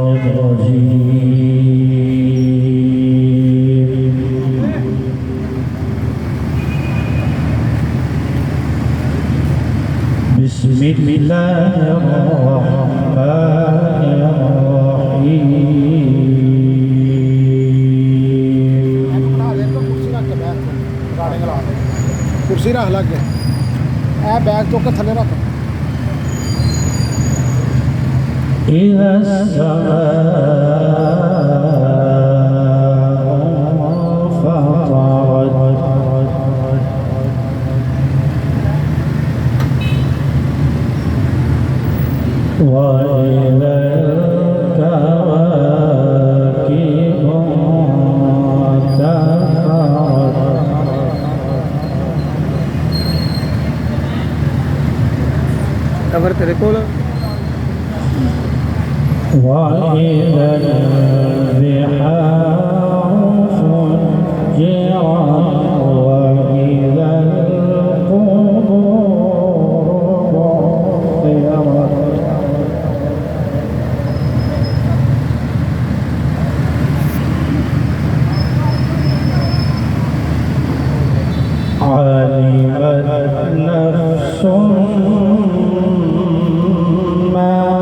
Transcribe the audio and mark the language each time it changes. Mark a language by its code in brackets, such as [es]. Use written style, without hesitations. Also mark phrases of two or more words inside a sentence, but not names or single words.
[ar] الرجيم بسم الله الرحمن الرحيم [pa] کرسی رکھ لگ اے بیگ چک کے تھلے رکھ [ar] إذا السماء فطرت وإذا الكواكب انتثرت [ur] اگر تیرے کو [ar] وإذا البحار فجرت وإذا القبور بعثرت علمت نفس ما